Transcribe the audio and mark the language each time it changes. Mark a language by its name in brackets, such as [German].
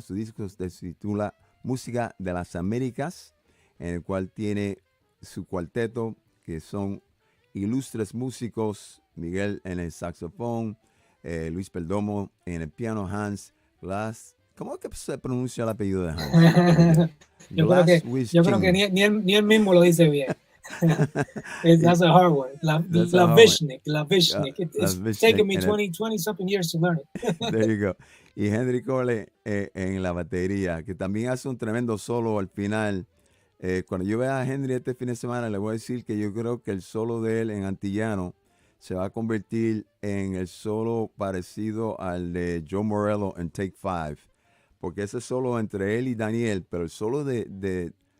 [Spanish] Su disco se titula Música de las Américas, en el cual tiene su cuarteto, que son ilustres músicos, Miguel en el saxofón, Luis Perdomo en el piano, Hans Glass. ¿Cómo es que se pronuncia el apellido de Hans? Yo creo que ni él mismo lo dice bien. [English] That's a hard one. Lavishnik. It's taken me 20 something years to learn it. There you go. [Spanish] Y Henry Cole en la batería, que también hace un tremendo solo al final. Cuando yo vea a Henry este fin de semana, le voy a decir que yo creo que el solo de él en antillano se va a convertir en el solo parecido al de Joe Morello en Take 5, porque ese solo entre él y Daniel, pero el solo de